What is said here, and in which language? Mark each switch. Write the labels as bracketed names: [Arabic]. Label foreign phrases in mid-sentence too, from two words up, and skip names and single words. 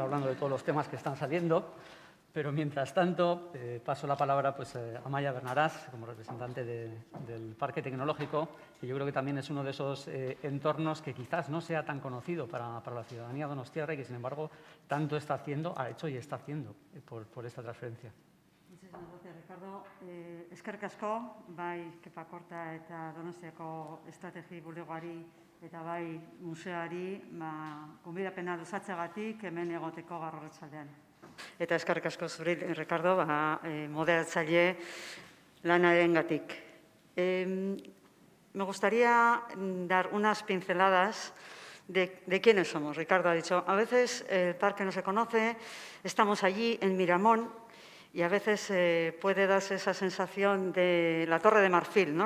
[Spanish] hablando de todos los temas que están saliendo, pero mientras tanto paso la palabra a Amaia Bernarás, como representante del Parque Tecnológico, que yo creo que también es uno de esos entornos que quizás no sea tan conocido para la ciudadanía donostiarra y que, sin embargo, tanto ha hecho y está haciendo por esta transferencia. Muchísimas gracias, Ricardo. [Basque] Eskerrik asko, bai Kepa Korta eta Donostiako estrategi bulegoari eta bai museoari gonbidapena luzatzeagatik hemen egoteko gaur arratsaldean. Eta eskerrik asko zuri, Ricardo, moderatzaile lanarengatik. [Spanish] Me gustaría dar unas pinceladas de quiénes somos. Ricardo ha dicho, a veces el parque no se conoce, estamos allí en Miramón, y a veces puede darse esa sensación de la Torre de Marfil, ¿no?